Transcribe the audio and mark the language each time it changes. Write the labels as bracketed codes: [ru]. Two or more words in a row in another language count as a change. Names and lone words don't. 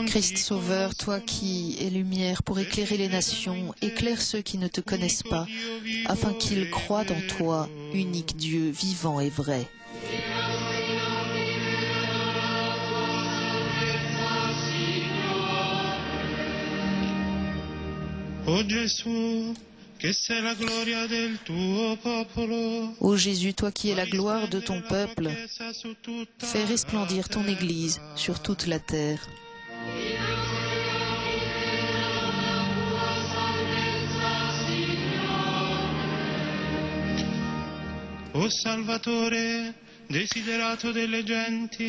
[fr] Christ Sauveur, toi qui es lumière pour éclairer les nations, éclaire ceux qui ne te connaissent pas, afin qu'ils croient en toi, unique Dieu vivant et vrai. [it] O Gesù, che sei la gloria del tuo popolo. [fr] Ô Jésus, toi qui es la gloire de ton peuple, fais resplendir ton Église sur toute la terre. [it] O Salvatore, desiderato delle genti.